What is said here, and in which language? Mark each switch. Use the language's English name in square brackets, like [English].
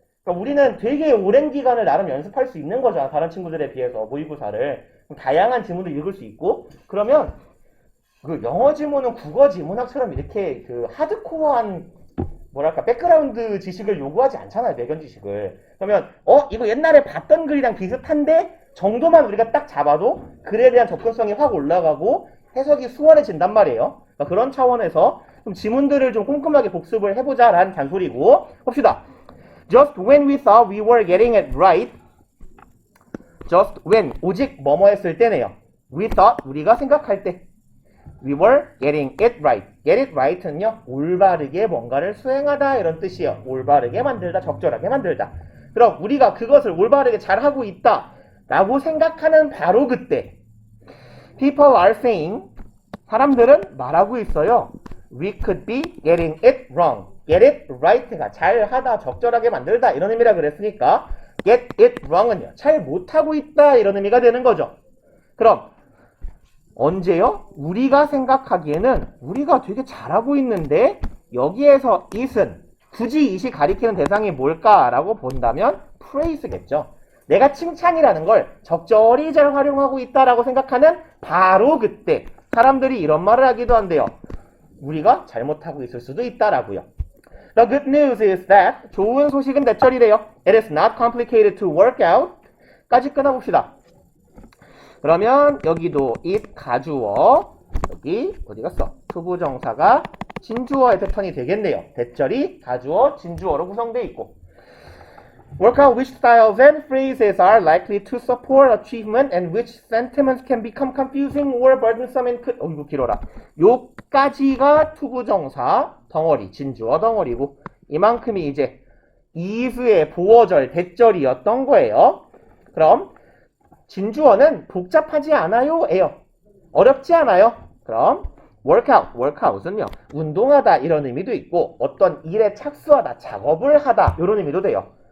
[Korean] 그러니까 우리는 되게 오랜 기간을 나름 연습할 수 있는 거죠. 다른 친구들에 비해서 모의고사를 다양한 지문을 읽을 수 있고 그러면 그 영어 지문은 국어 지문학처럼 이렇게 그 하드코어한 뭐랄까 백그라운드 지식을 요구하지 않잖아요. 매견 지식을. 그러면 이거 옛날에 봤던 글이랑 비슷한데 정도만 우리가 딱 잡아도 글에 대한 접근성이 확 올라가고 해석이 수월해진단 말이에요. 그러니까 그런 차원에서 좀 지문들을 좀 꼼꼼하게 복습을 해보자라는 잔소리고 봅시다. [English] Just when we thought we were getting it right, just when [Korean] 오직 뭐뭐 했을 때네요. [English] We thought [Korean] 우리가 생각할 때 [English] we were getting it right. [Korean] get it right는요 올바르게 뭔가를 수행하다 이런 뜻이에요. 올바르게 만들다, 적절하게 만들다. 그럼 우리가 그것을 올바르게 잘하고 있다 라고 생각하는 바로 그때 [English] people are saying [Korean] 사람들은 말하고 있어요. [English] We could be getting it wrong. [Korean] get it right가 잘하다, 적절하게 만들다 이런 의미라 그랬으니까 get it wrong은요 잘 못하고 있다 이런 의미가 되는 거죠. 그럼 언제요? 우리가 생각하기에는 우리가 되게 잘하고 있는데 여기에서 it은 굳이 it이 가리키는 대상이 뭘까라고 본다면 praise겠죠. 내가 칭찬이라는 걸 적절히 잘 활용하고 있다라고 생각하는 바로 그때 사람들이 이런 말을 하기도 한대요. 우리가 잘못하고 있을 수도 있다라고요. [English] The good news is that [Korean] 좋은 소식은 대철이래요. [English] It is not complicated to work out [Korean] 까지 끊어봅시다. 그러면 여기도 it 가주어 여기 어디 갔어? 투부정사가 진주어의 패턴이 되겠네요. 대절이 가주어 진주어로 구성되어 있고 [English] Work out which styles and phrases are likely to support achievement and which sentiments can become confusing or burdensome and could [Korean] 이거 길어라. 요까지가 투부정사 덩어리 진주어 덩어리고 이만큼이 이제 is의 보어절 대절이었던 거예요. 그럼 진주어는 복잡하지 않아요 에요. 어렵지 않아요. 그럼 workout은요 운동하다 이런 의미도 있고 어떤 일에 착수하다 작업을 하다 이런 의미도 돼요.